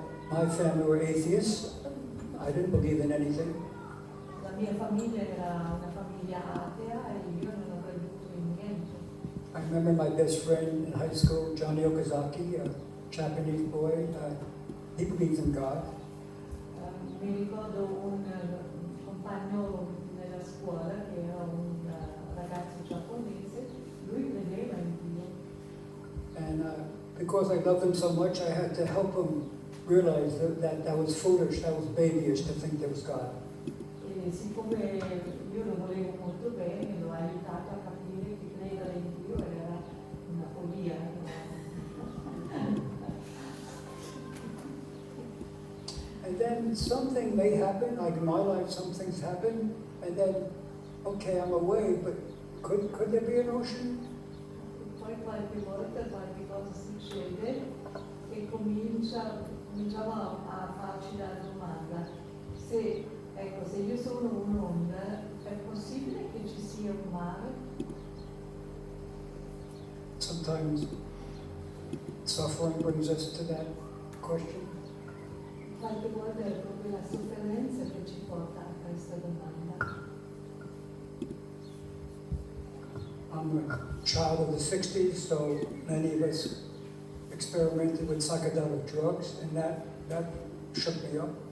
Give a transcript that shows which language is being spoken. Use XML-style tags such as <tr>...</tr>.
<en>My family were atheists. I didn't believe in anything.</en> <it>La mia famiglia era una famiglia atea e io non ho creduto in niente.</it> <en>I remember my best friend in high school, Johnny Okazaki, a Japanese boy. He believed in God.</en> <it>Mi ricordo un compagno nella scuola che era un ragazzo giapponese, lui credeva in Dio.</it> <en>And because I loved him so much, I had to help him realize that was foolish, that was babyish to think there was God.</en> <it>E siccome io lo volevo molto bene, l'ho aiutato a capire che credere in Dio era una follia.</it> <en>And then something may happen, like in my life, some things happen, and then, okay, I'm away, but could there be an ocean?</en> <it>Poi qualche volta qualche cosa succede e cominciamo a farci la domanda, se io sono un'onda, è possibile che ci sia un mare?</it> <en>Sometimes suffering brings us to that question.</en> <it>Qualche volta è proprio la sofferenza che ci porta a questa domanda.</it> <en>I'm a child of the 60s, so many of us experimented with psychedelic drugs, and that shook me up.</en>